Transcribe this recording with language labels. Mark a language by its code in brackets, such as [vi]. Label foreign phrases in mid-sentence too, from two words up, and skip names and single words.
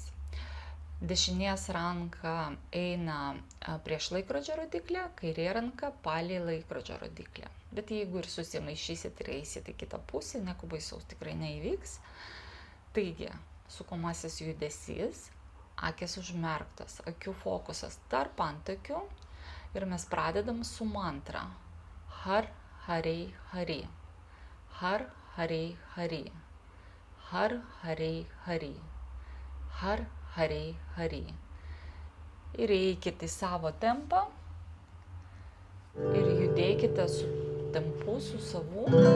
[lt] Dešinės ranka eina prieš laikrodžio rodiklę, kairė ranka palei laikrodžio rodiklę. Bet jeigu ir susimaišysit ir eisit į kitą pusę, nieko baisaus tikrai neįvyks. Taigi, sukomasis judesys, akis užmerktas, akių fokusas tarp antakių ir mes pradedam su mantra. [pa] Har, harei, hari. Har, harei, hari. Har, harei, hari. Har, harei, hari. [lt] Ir eikite į savo tempą ir judėkite su tempu, su savu.